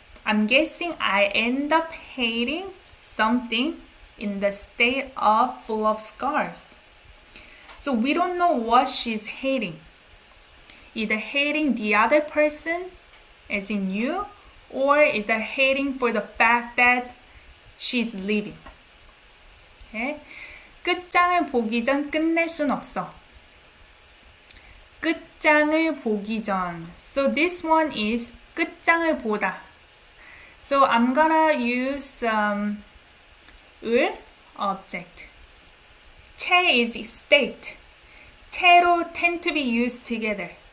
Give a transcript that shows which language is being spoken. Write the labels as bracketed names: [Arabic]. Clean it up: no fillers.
[English] I'm guessing I end up hating something in the state of full of scars. So we don't know what she's hating. Either hating the other person, as in you, or either hating for the fact that she's leaving. Okay? [Korean] 끝장을 보기 전 끝낼 순 없어. 끝장을 보기 전. [English] So this one is 끝장을 보다. So I'm gonna use 을 object. 채 is state. 채로 tend to be used together.